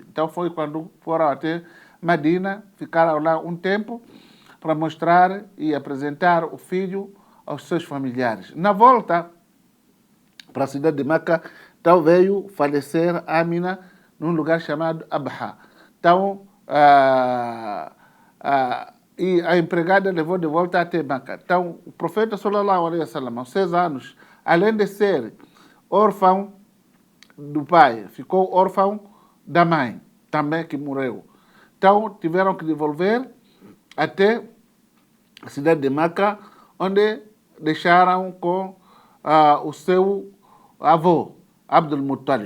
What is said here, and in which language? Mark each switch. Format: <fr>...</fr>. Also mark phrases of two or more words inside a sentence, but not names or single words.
<pt>Então foi quando foram até Medina, ficaram lá um tempo para mostrar e apresentar o filho aos seus familiares. Na volta para a cidade de Meca, então veio falecer Amina num lugar chamado Abha. Então, e a empregada levou de volta até Meca. Então, o profeta</pt> <ar>صلى الله عليه وسلم,</ar> <pt>aos 6 anos, além de ser órfão do pai, ficou órfão da mãe, também que morreu. Então, tiveram que devolver até a cidade de Meca, onde deixaram com o seu avô, Abdul Muttalib.</pt>